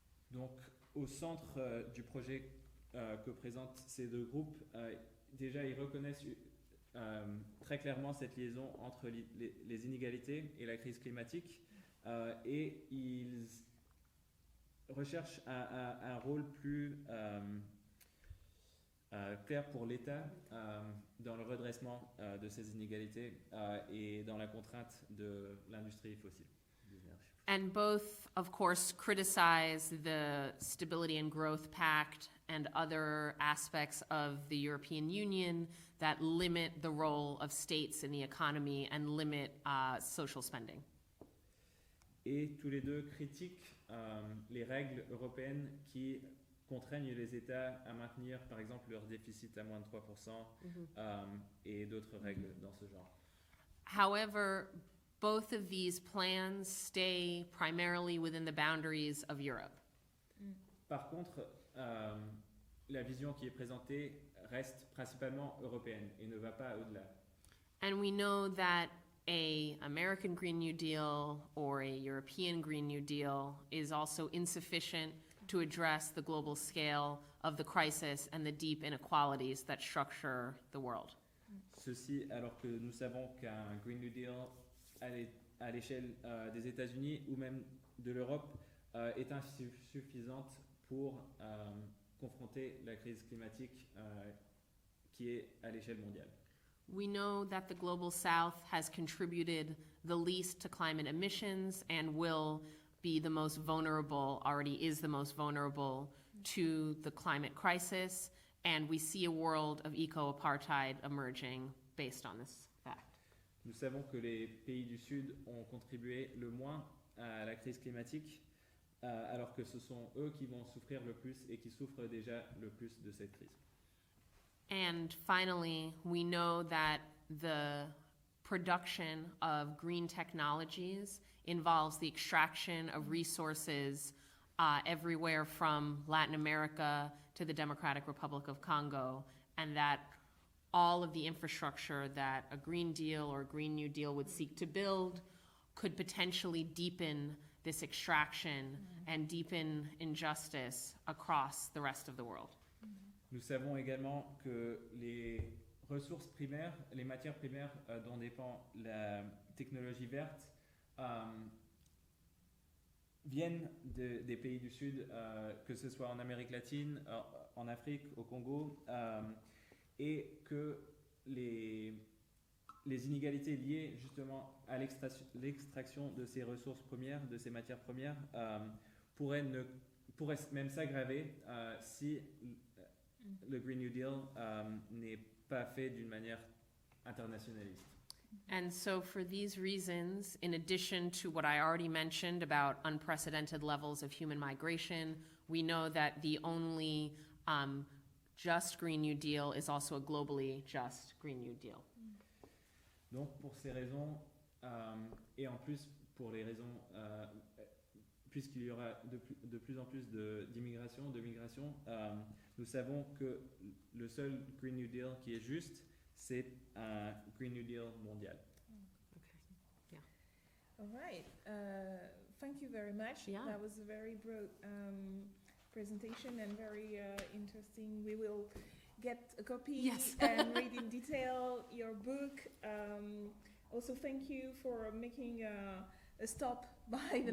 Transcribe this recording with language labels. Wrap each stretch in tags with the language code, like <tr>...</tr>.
<fr>Donc, au centre du projet que présentent ces deux groupes, déjà ils reconnaissent très clairement cette liaison entre les inégalités et la crise climatique et ils recherchent un rôle plus clair pour l'État dans le redressement de ces inégalités et dans la contrainte de l'industrie fossile.</fr> <en>And both, of course, criticize the Stability and Growth Pact and other aspects of the European Union that limit the role of states in the economy and limit social spending.</en> <fr>Et tous les deux critiquent les règles européennes qui contraignent les États à maintenir, par exemple, leur déficit à moins de 3% et d'autres règles dans ce genre.</fr> <en>However, both of these plans stay primarily within the boundaries of Europe.</en> <fr>Par contre, la vision qui est présentée reste principalement européenne et ne va pas au-delà.</fr> <en>And we know that an American Green New Deal or a European Green New Deal is also insufficient to address the global scale of the crisis and the deep inequalities that structure the world.</en> <fr>Ceci alors que nous savons qu'un Green New Deal à l'échelle des États-Unis ou même de l'Europe est insuffisante pour confronter la crise climatique qui est à l'échelle mondiale.</fr> <en>We know that the Global South has contributed the least to climate emissions and will be the most vulnerable, already is the most vulnerable to the climate crisis, and we see a world of eco-apartheid emerging based on this fact.</en> <fr>Nous savons que les pays du Sud ont contribué le moins à la crise climatique, alors que ce sont eux qui vont souffrir le plus et qui souffrent déjà le plus de cette crise.</fr> <en>And finally, we know that the production of green technologies involves the extraction of resources everywhere from Latin America to the Democratic Republic of Congo, and that all of the infrastructure that a Green Deal or Green New Deal would seek to build could potentially deepen this extraction and deepen injustice across the rest of the world.</en> <fr>Nous savons également que les ressources primaires, les matières primaires dont dépend la technologie verte, viennent des pays du Sud, que ce soit en Amérique latine, en Afrique, au Congo, et que les inégalités liées justement à l'extraction de ces ressources premières, de ces matières premières, pourraient même s'aggraver si le Green New Deal n'est pas fait d'une manière internationaliste.</fr> <en>And so for these reasons, in addition to what I already mentioned about unprecedented levels of human migration, we know that the only just Green New Deal is also a globally just Green New Deal.</en> <fr>Donc pour ces raisons, et en plus pour les raisons, puisqu'il y aura de plus en plus d'immigration, de migration, nous savons que le seul Green New Deal qui est juste, c'est un Green New Deal mondial.</fr> <en>Okay. Yeah. All right. Thank you very much. Yeah. That was a very broad presentation and very interesting. We will get a copy Yes. and read in detail your book. Also, thank you for making a stop by the</en>